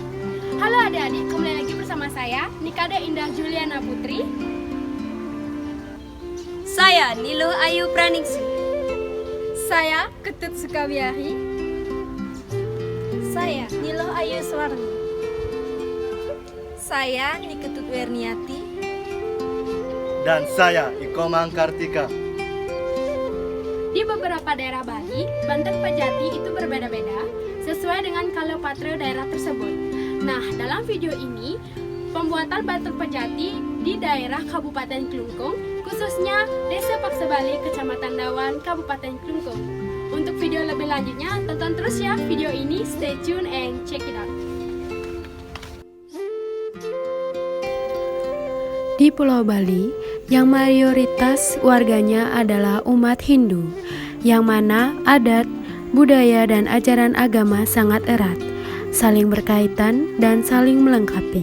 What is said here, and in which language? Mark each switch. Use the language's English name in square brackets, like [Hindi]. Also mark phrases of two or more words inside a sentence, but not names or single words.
[Indonesian] Halo adik-adik, kembali lagi bersama saya Nikada Indah Juliana Putri. Saya Niluh Ayu Praningsi. Saya Ketut Sukawiyahi. Saya Niluh Ayu Swarni. Saya Niketut Werniati. Dan saya Ikomang Kartika. Di beberapa daerah Bali, Banten Pejati itu berbeda-beda sesuai dengan kalopatra daerah tersebut. Nah, dalam video ini, pembuatan Banten Pejati di daerah Kabupaten Klungkung, khususnya Desa Paksebali, Kecamatan Dawan, Kabupaten Klungkung. Untuk video lebih lanjutnya, tonton terus ya video ini, [English] stay tune and check it out. [Indonesian] Di Pulau Bali, yang mayoritas warganya adalah umat Hindu, yang mana adat, budaya, dan ajaran agama sangat erat, saling berkaitan dan saling melengkapi.